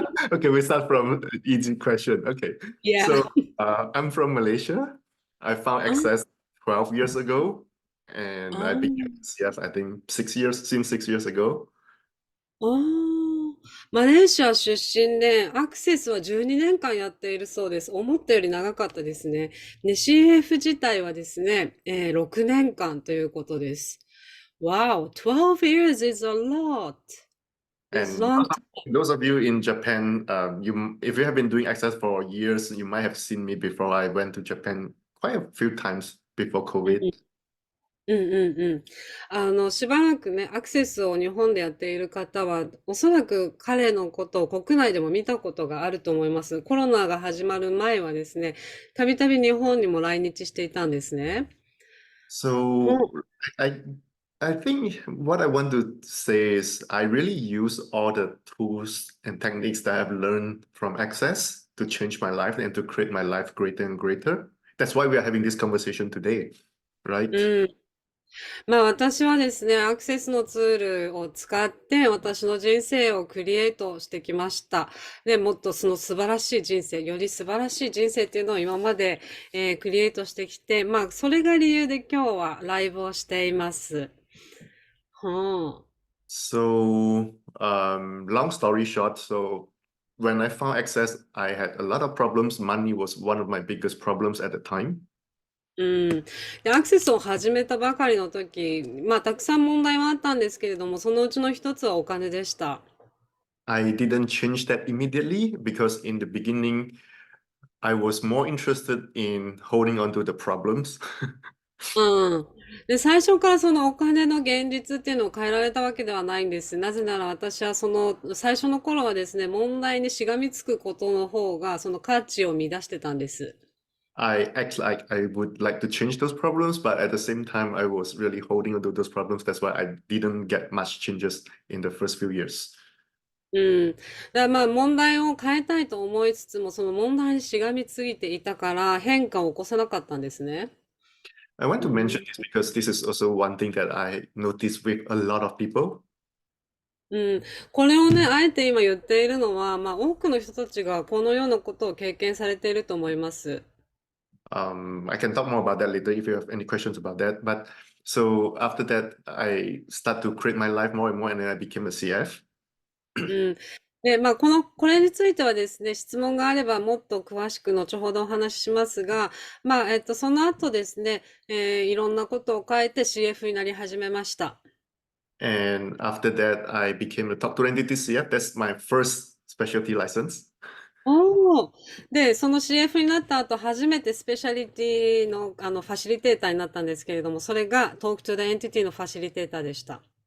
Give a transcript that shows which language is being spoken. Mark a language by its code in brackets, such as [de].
[en] Okay, we start from easy question. Okay. Yeah. So, I'm from Malaysia. I found あ、 Access 12 years ago, and あ、 I became CF, I think 6 years, since 6 years ago. [ja] あーマレーシア出身で、アクセスは12年間やっているそうです。思ったより長かったですね。で、CF 自体はですね、6年間ということです。 [en] Wow, 12 years is a lot. It's long those of you in Japan, if you have been doing Access for years, you might have seen me before. I went to Japan quite a few times before COVID. time. うんうんうん。 [ja] しばらくね、アクセスを日本でやっている方は、おそらく彼のことを国内でも見たことがあると思います。コロナが始まる前はですね、たびたび日本にも来日していたんですね。う [en] So ん I I think what I want to say is I really use all the tools and techniques that I've learned from Access to change my life and to create my life greater and greater. That's why we are having this conversation today, right? うん。 [ja] 私はですね、アクセスのツールを使って私の人生をクリエイトしてきました。で、もっとその素晴らしい人生、より素晴らしい人生っていうのを今まで、クリエイトしてきて、それが理由で今日はライブをしています。は [en] So, long story short, so when I found Access, I had a lot of problems. Money was one of my biggest problems at the time. うん。 [ja] で、アクセスを始めたばかりの時、たくさん問題はあったんですけれども、そのうちの一つはお金でした。 [en] I didn't change that immediately because in the beginning, I was more interested in holding on to the problems. うん。 [ja] で、最初からそのお金の現実っていうのを変えられたわけではないんです。なぜなら私はその最初の頃はですね、問題にしがみつくことの方がその価値を見出してたんです。 [en] I act like I would like to change those problems, but at the same time, I was really holding on to those problems. That's why I didn't get much changes in the first few years. うん。 [ja] だから問題を変えたいと思いつつも、その問題にしがみついていたから変化を起こさなかったんですね。 [en] I want う to mention ん。 this because this is also one thing that I notice with a lot of people. うん。 [ja] これをね、あえて今言っているのは、まあ多くの人たちがこのようなことを経験されていると思います。 [en] I can talk more about that later if you have any questions about that. But so after that, I start to create my life more and more, and then I became a CF. うん。 [ja] で、まあ、これについてはですね、質問があればもっと詳しく後ほどお話ししますが、まあ、その後ですね、いろんなことを変えて CF になり始めました。 [en] And after that, I became a top 2 entity CF. That's my first specialty license. おお。 [ja] で、その CF になった後、初めてスペシャリティの、ファシリテーターになったんですけれども、それが Talk to the Entity のファシリテーターでした。